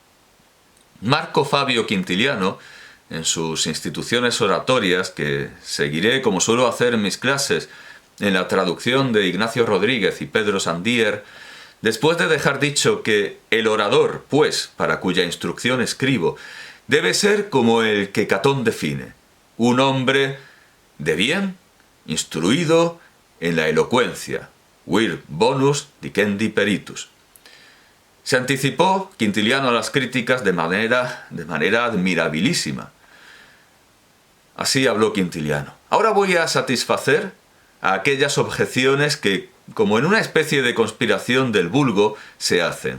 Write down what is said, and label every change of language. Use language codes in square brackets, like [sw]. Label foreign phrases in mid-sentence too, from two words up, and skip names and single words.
[es] Marco Fabio Quintiliano, en sus instituciones oratorias, que seguiré como suelo hacer en mis clases, en la traducción de Ignacio Rodríguez y Pedro Sandier, después de dejar dicho que el orador, pues, para cuya instrucción escribo, debe ser como el que Catón define, un hombre de bien, instruido en la elocuencia, [la] vir bonus dicendi peritus. [es] Se anticipó Quintiliano a las críticas de manera admirabilísima. Así habló Quintiliano. Ahora voy a satisfacer a aquellas objeciones que, como en una especie de conspiración del vulgo, se hacen.